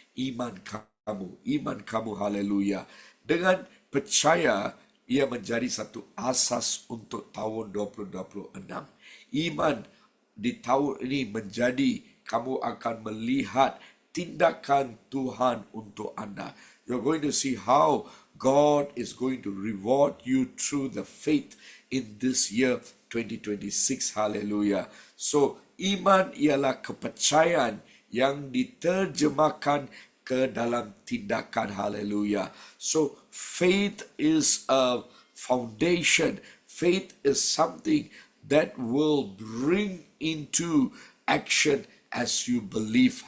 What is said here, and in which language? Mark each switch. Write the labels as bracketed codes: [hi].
[ms] Iman kamu. Iman kamu, haleluya. Dengan percaya, ia menjadi satu asas untuk tahun 2026. Iman di tahun ini menjadi, kamu akan melihat tindakan Tuhan untuk anda. [en] You're going to see how God is going to reward you through the faith in this year 2026. Hallelujah. [ms] So, iman ialah kepercayaan yang diterjemahkan ke dalam tindakan. [en] Hallelujah. So, faith is a foundation. Faith is something that will bring into action as you believe.